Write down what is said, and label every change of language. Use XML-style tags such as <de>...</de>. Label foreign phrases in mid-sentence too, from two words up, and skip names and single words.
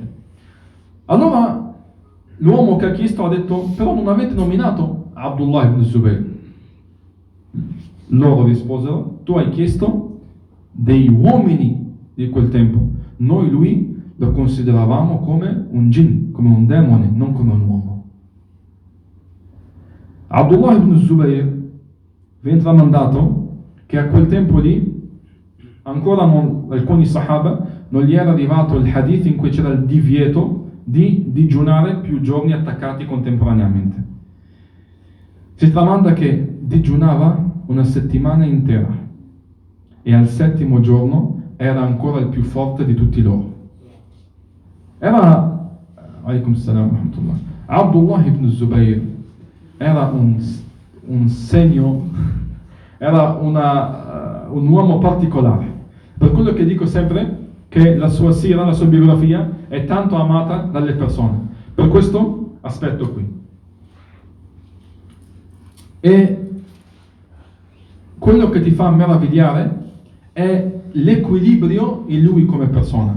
<it>Allora l'uomo che ha chiesto ha detto: però non avete nominato Abdullah ibn Zubayr? Loro risposero: tu hai chiesto dei uomini di quel tempo, noi lui lo consideravamo come un jinn, come un demone, non come un uomo. Abdullah ibn Zubayr viene tramandato che a quel tempo lì ancora alcuni sahaba non gli era arrivato il hadith in cui c'era il divieto di digiunare più giorni attaccati contemporaneamente. Si tramanda che digiunava una settimana intera, e al settimo giorno era ancora il più forte di tutti loro.</it> <ar>Era عليكم السلام ورحمة الله.</ar> <it>Abdullah ibn Zubayr era un segno, era un uomo particolare. Per quello che dico sempre, che la sua sira, la sua biografia è tanto amata dalle persone, per questo aspetto qui. E quello che ti fa meravigliare è l'equilibrio in lui come persona.</it>